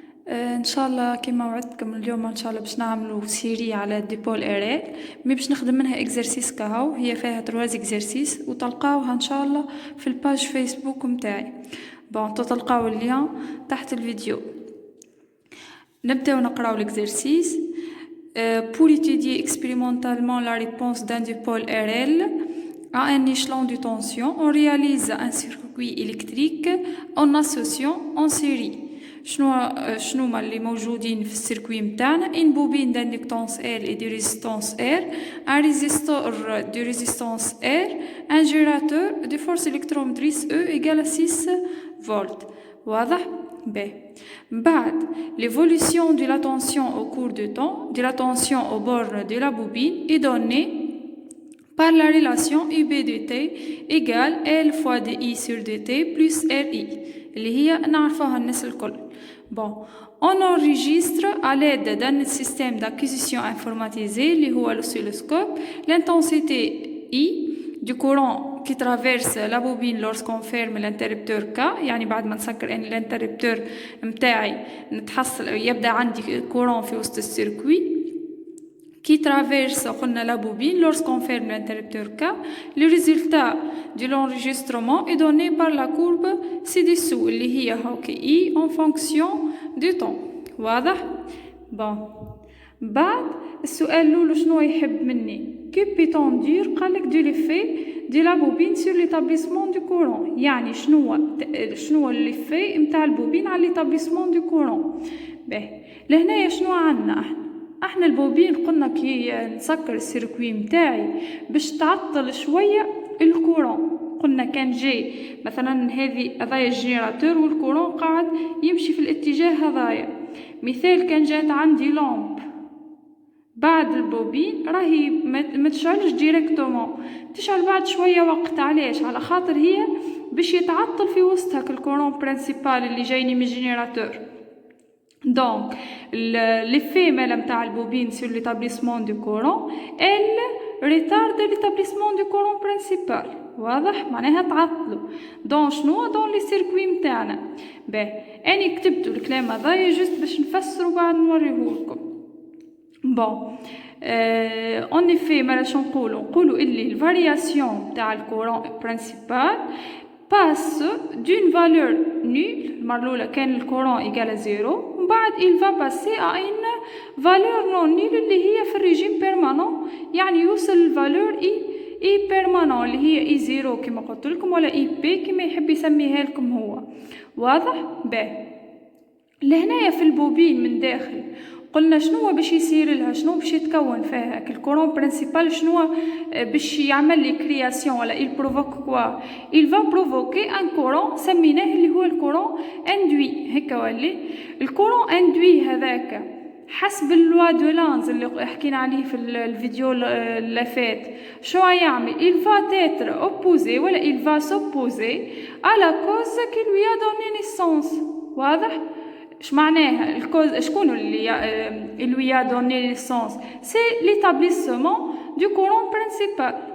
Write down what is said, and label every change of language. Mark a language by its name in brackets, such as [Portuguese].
[Arabic] ان شاء الله كما وعدتكم اليوم ان شاء الله باش نعملوا سيري على ديبول اريل مي باش نخدم منها اكزرسيس كهو. هي فيها 3 اكزرسيس وتلقاوها ان شاء الله في الباج فيسبوك متاعي. بون تلقاو اللين تحت الفيديو. نبداو نقراو l'exercice. [French] Pour étudier expérimentalement la réponse d'un dipôle RL à un échelon de tension, on réalise un circuit électrique en associant en série. [Arabic] شنو هما اللي موجودين في السيركوي متاعنا؟ [French] une bobine d'inductance L et de résistance R, un résistor de résistance R, un générateur de force électromotrice E égale à 6 volts. [Arabic] واضح؟ B. [French] بعد l'évolution de la tension au cours du temps, de la tension aux bornes de la bobine est donnée par la relation UB de T égale L fois DI sur DT plus RI [Arabic] اللي هي نعرفوها الناس الكل. [French] Bon, on enregistre à l'aide d'un système d'acquisition informatisé [Arabic] اللي هو [French] l'oscilloscope l'intensité I du courant qui traverse la bobine lorsqu'on ferme l'interrupteur K. [Arabic] يعني بعد ما نسكر ان الانتربتور متاعي نتحصل يبدا عندي كورون في وسط السيركوي [French] qui traverse la bobine lorsqu'on ferme l'interrupteur K. Le résultat de l'enregistrement est donné par la courbe ci-dessous [Arabic] اللي هي [French] I en fonction du temps. [Arabic] واضح؟ bon. بعد السؤال الأول شنو يحب مني؟ [French] que peut-on dire [Arabic] قالك [French] de l'effet de la bobine sur l'établissement du courant. [Arabic] يعني شنو l'effet متاع البوبين على [French] l'établissement du courant. [Arabic] باهي لهنايا شنو عندنا احنا البوبين قلنا كي نسكر السيركوي متاعي باش تعطل شويه الكورون. قلنا كان جاي مثلا هذايا الجينيراتور والكورون قاعد يمشي في الاتجاه هذايا. مثال كان جات عندي لامب بعد البوبين راهي ما تشعلش ديريكتومون، تشعل بعد شويه وقت. علاش؟ على خاطر هي باش يتعطل في وسطها الكورون برينسيبال اللي جايني من الجينيراتور. [French] Donc, l'effet [Arabic] متاع البوبين [French] sur l'établissement du courant, elle retarde l'établissement du courant principal. [Arabic] واضح؟ معناها تعطلوا. دون شنو؟ دون لي سيركوي متاعنا. باهي أنا كتبتو الكلام هذايا جست باش نفسرو بعد نوريهولكم. بون en effet مالا شو نقولو اللي الفارياسيون تاع الكورون برينسيبال [French] passe d'une valeur nulle. [Arabic] المرة الأولى كان الكورون إيكال 0 ومن بعد [French] il va passer à une valeur non nulle [Arabic] اللي هي في الريجيم بيرمانون. يعني يوصل الفالور اي بيرمانون اللي هي اي 0 كما قلت لكم ولا اي بي كما يحب يسميها لكم هو. واضح؟ باهي لهنايا في البوبين من داخل قلنا شنو باش يصير لها، شنو باش يتكون فيها الكورون برينسيبال، شنو باش يعمل لي كرياسيون ولا [French] il provoque quoi. il va provoquer un courant [Arabic] سميناه اللي هو الكورون اندوي. هكا ولي الكورون اندوي هذاك حسب اللوا دو لانز اللي حكينا عليه في الفيديو اللي فات. شو يعمل؟ [French] il va être opposé [Arabic] ولا [French] il va s'opposer à la cause qui lui a donné naissance. [Arabic] واضح؟ اش معناها الكوز؟ شكون اللي [French] lui a donné naissance؟ c'est l'établissement du courant principal.